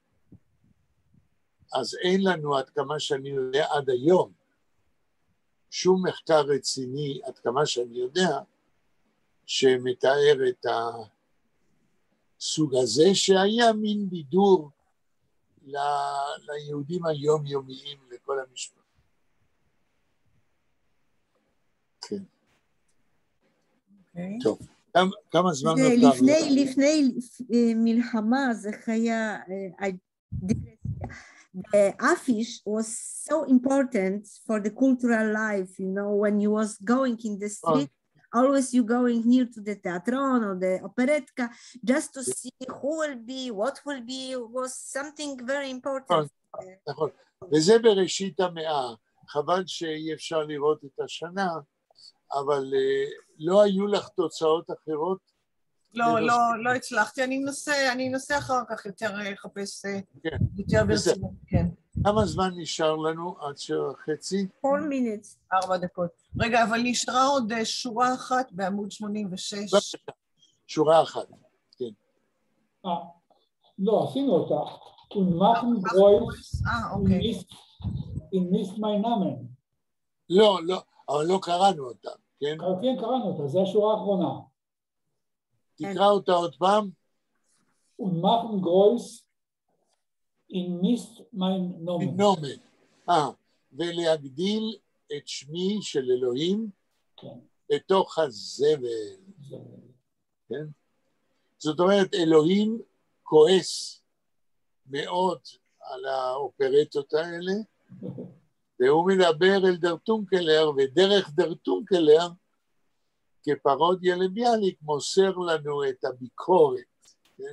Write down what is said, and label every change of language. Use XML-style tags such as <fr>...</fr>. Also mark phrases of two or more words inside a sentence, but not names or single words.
<he>אז אין לנו, עד כמה שאני יודע, עד היום, שום מחקר רציני, עד כמה שאני יודע, שמתאר את הסוג הזה, שהיה מין בידור ליהודים היומיומיים, לכל המשפחה. כן. טוב, כמה זמן נותר? לפני מלחמה זה היה דיפרסיה.</he> <en>The affiche was so important for the cultural life, you know, when you was going in the street, always you going near to the teatron or the operetka, just to see who will be, what will be, was something very important.</en> <he>נכון, וזה בראשית המאה, חבל שאי אפשר לראות את השנה, אבל לא היו לך תוצאות אחרות? לא הצלחתי, אני אנסה אחר כך יותר לחפש יותר ברצינות, כן. כמה זמן נשאר לנו עד 7:30?</he> <en>4 minutes.</en> <he>4 דקות. רגע, אבל נשארה עוד שורה אחת בעמוד 86. בבקשה, שורה אחת, כן. לא, עשינו אותה.</he> <yi>Und גרויס, in nicht mein Namen.</yi> <he>לא, אבל לא קראנו אותה, כן? כן, קראנו אותה, זו השורה האחרונה. תקרא אותה עוד פעם.</he> <yi>Und machen groß in nicht mein Namen.</yi> <he>נומן. ולהגדיל את שמי של אלוהים. כן. בתוך הזבל. כן? זאת אומרת, אלוהים כועס מאוד על האופרטות האלה, והוא מדבר אל דרטונקלר, ודרך דרטונקלר, כפרודיה לביאליק, מוסר לנו את הביקורת, כן?</he>